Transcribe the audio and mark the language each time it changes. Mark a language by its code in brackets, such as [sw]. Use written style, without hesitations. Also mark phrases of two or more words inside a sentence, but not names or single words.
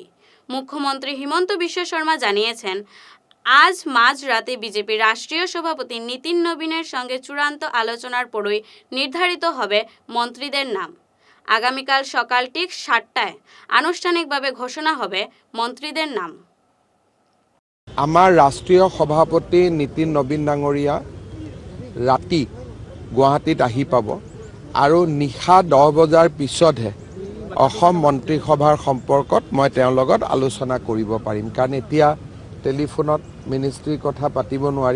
[bn] মুখ্যমন্ত্রী হিমন্ত বিশ্ব শর্মা জানিয়েছেন, আজ মাঝরাতে বিজেপির রাষ্ট্রীয় সভাপতি নীতিন নবীনের সঙ্গে চূড়ান্ত আলোচনার পরই নির্ধারিত হবে মন্ত্রীদের নাম। আগামীকাল সকাল ঠিক 7টায় আনুষ্ঠানিকভাবে ঘোষণা হবে মন্ত্রীদের নাম। [as] আমাৰ ৰাষ্ট্ৰীয় সভাপতি নীতিন নবীন ডাঙৰীয়া ৰাতি গুৱাহাটীত আহি পাব আৰু নিশা 10 বজাৰ পিছতহে অসম মন্ত্ৰীসভাৰ সম্পৰ্কত মই তেওঁৰ লগত আলোচনা কৰিব পাৰিম, কাৰণ এতিয়া টেলিফোনত মিনিষ্ট্ৰীৰ কথা পাতিব নোৱাৰি।